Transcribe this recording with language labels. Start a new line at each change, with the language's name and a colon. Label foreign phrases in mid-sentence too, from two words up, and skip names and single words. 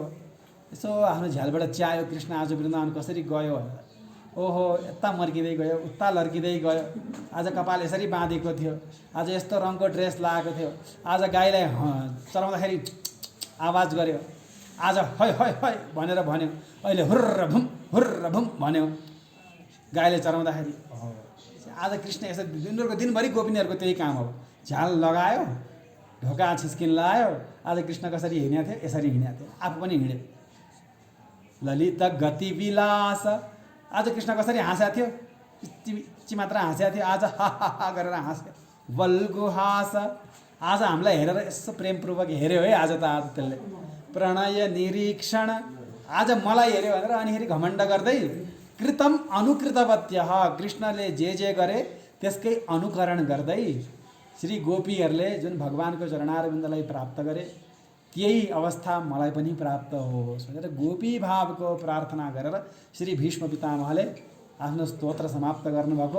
Nepali: यसो आफ्नो झ्यालबाट च्यायो कृष्ण आज वृन्दावन कसरी गयो, ओहो यता मर्किँदै गयो, उता लर्किँदै गयो, आज कपाल यसरी बाँधेको थियो, आज यस्तो रङको ड्रेस लगाएको थियो, आज गाईलाई चलाउँदाखेरि आवाज गर्यो, आज है है है भनेर भन्यो, अहिले हुर्र भुम भन्यो गाईले चलाउँदाखेरि। आज कृष्ण यसो दिनभरको दिनभरि गोपिनीहरूको त्यही काम हो। झ्याल लगायो, ढोका छिस्किन लगायो, आज कृष्ण कसरी हिँडेको थियो? यसरी हिँडेको थियो, आफू पनि हिँड्यो।
Sanskrit: ललित गति विलास,
Nepali: आज कृष्ण कसरी हाँसेको थियो? चिची मात्र हाँसेको थियो, आज हा हा हा गरेर हाँस्यो। बलगुहास, आज हामीलाई हेरेर यसो प्रेमपूर्वक हेऱ्यो है आज त। आज त्यसले प्रणय निरीक्षण, आज मलाई हेऱ्यो भनेर अनिखेरि घमण्ड गर्दै।
Sanskrit: कृतम अनुकृतवत्य,
Nepali: कृष्णले जे गरे त्यसकै अनुकरण गर्दै श्री गोपीहरूले जुन भगवानको चरणारविन्दलाई प्राप्त गरे त्यही अवस्था मलाई पनि प्राप्त होस् भनेर गोपी भावको प्रार्थना गरेर श्री भीष्म पितामहले आफ्नो स्तोत्र समाप्त गर्नुभएको।